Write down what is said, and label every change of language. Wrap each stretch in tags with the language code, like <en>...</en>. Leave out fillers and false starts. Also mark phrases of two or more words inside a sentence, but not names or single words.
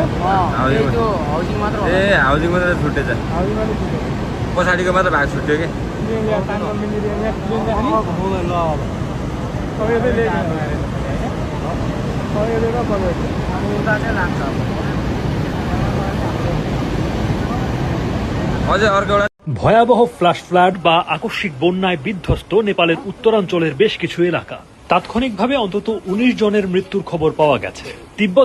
<ne>ए हाउसिङ मात्र छुट्टेछ पछाडिको मात्र भाग छुट्यो कि अझै अर्को एउटा</ne> <bn>ভয়াবহ ফ্ল্যাশ ফ্লাড বা আকস্মিক বন্যায় বিধ্বস্ত নেপালের উত্তরাঞ্চলের বেশ কিছু এলাকা তাৎক্ষণিকভাবে অন্তত ১৯ জনের মৃত্যুর খবর পাওয়া গেছে তিব্বত</bn>